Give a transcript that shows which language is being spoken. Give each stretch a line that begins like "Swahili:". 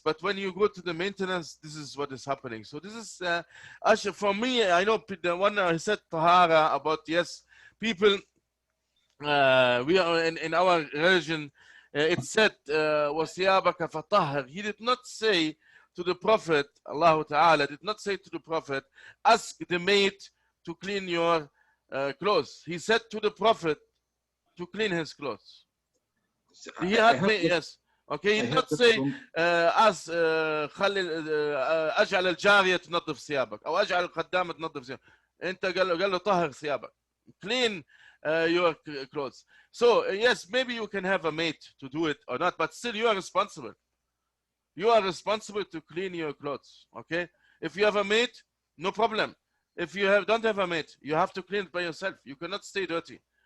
English: But when you go to the maintenance, this is what is happening. So this is, actually, for me, I know the one I said, Tahara, about, yes, people, we are in our religion, it said,
Arabic: وَثِيَابَكَ فَطَهِّرْ.
English: He did not say to the Prophet, Allah Ta'ala, did not say to the Prophet, ask the maid to clean your clothes. He said to the Prophet to clean his clothes. He had me, yes. Okay, he did not say
Arabic: اجعل الجارية تنظف ثيابك او اجعل الخدامة تنظف ثيابك. انت قال له طهر ثيابك.
English: Clean your clothes. So yes, maybe you can have a maid to do it or not, but still you are responsible. You are responsible to clean your clothes. Okay, if you have a maid, no problem. If you don't have a mate, you have to clean it by yourself. You cannot stay dirty.